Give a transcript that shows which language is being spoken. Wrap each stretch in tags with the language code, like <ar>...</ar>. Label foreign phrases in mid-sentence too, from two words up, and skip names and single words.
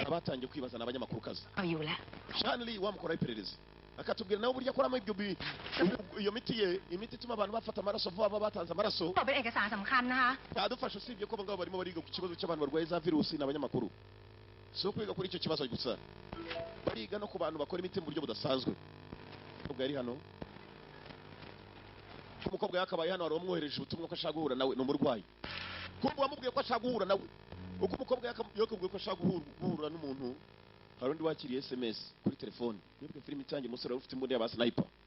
<rw>abatangiye kwibaza ni abanyamakuru-kazi</rw> <th>เอาอยู่แล้ว</th> <rw>Sean Lee wamukoraho iperereza akatubwira nawe uburyo akoramo iyo miti ye imiti ituma abantu bafata amaraso vuba vuba batanze amaraso</rw> <th>บอกเป็นเอกสารสำคัญนะคะ</th> <rw>cyadufasha usibye ko abangaba barimo bariga ku kibazo cy'abantu barwaye za virusi ni abanyamakuru si ukwiga kuri icyo kibazo gusa bariga no ku bantu bakora imiti mu buryo budasanzwe umukobwa yari hano umukobwa yakabaye hano hari uwamwohereje ubutumwa ko ashaka guhura nawe ni umurwayi kumva wamubwiye ko ashaka guhura nawe uko umukobwa yakubwiye ko ashaka guhura n'umuntu hari undi wakiriye SMS kuri telefone nibwo filime itangiye umusore wari ufite imbunda y'aba sniper</rw>